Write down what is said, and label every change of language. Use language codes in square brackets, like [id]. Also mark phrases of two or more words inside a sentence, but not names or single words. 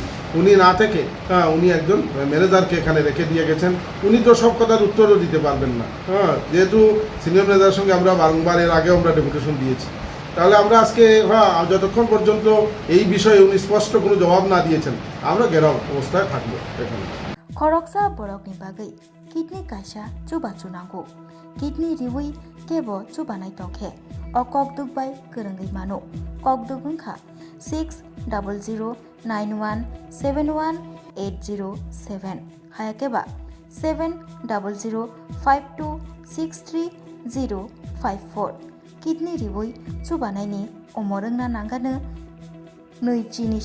[bn] উনি না থেকে উনি একজন ম্যানেজারকে এখানে রেখে দিয়ে গেছেন। উনি তো সব কথার উত্তরও দিতে পারবেন না, যেহেতু সিনিয়র ম্যানেজারের সঙ্গে আমরা বারংবার এর আগেও আমরা ডেপুটেশন দিয়েছি। তাহলে আমরা আজকে যতক্ষণ পর্যন্ত এই বিষয়ে উনি স্পষ্ট কোনো জবাব না দিয়েছেন আমরা ঘেরাও অবস্থায় থাকবো এখানে। [trp] Koroksa borokni bagai kidney kaisa chuba chunango kidney riwi kebo chubanai tongkhe o kokduk bai korangai mano kokduk ungkha 6009171807 hayakeba 7005263054 kidney riwi chubanai ni omorungna nangano noichini